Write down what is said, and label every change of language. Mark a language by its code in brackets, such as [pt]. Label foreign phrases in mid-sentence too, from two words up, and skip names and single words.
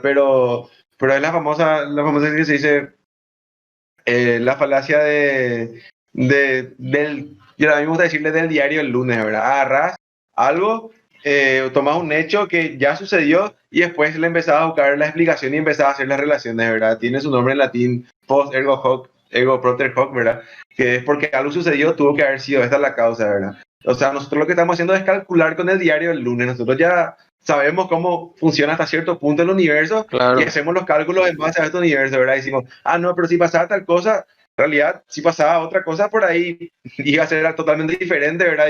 [es] Pero es la famosa que se dice, la falacia yo a mí me gusta decirle del diario el lunes, ¿verdad? Agarras algo, tomas un hecho que ya sucedió y después le empezaba a buscar la explicación y empezaba a hacer las relaciones, ¿verdad? Tiene su nombre en latín, [la] post ergo hoc, ergo propter hoc, [es] ¿verdad? Que es porque algo sucedió, tuvo que haber sido esta la causa, ¿verdad? O sea, nosotros lo que estamos haciendo es calcular con el diario el lunes. Nosotros ya sabemos cómo funciona hasta cierto punto el universo, Claro. y hacemos los cálculos en base a este universo, ¿verdad? Y decimos, no, pero si pasaba tal cosa, en realidad, si pasaba otra cosa por ahí, iba a ser totalmente diferente, ¿verdad?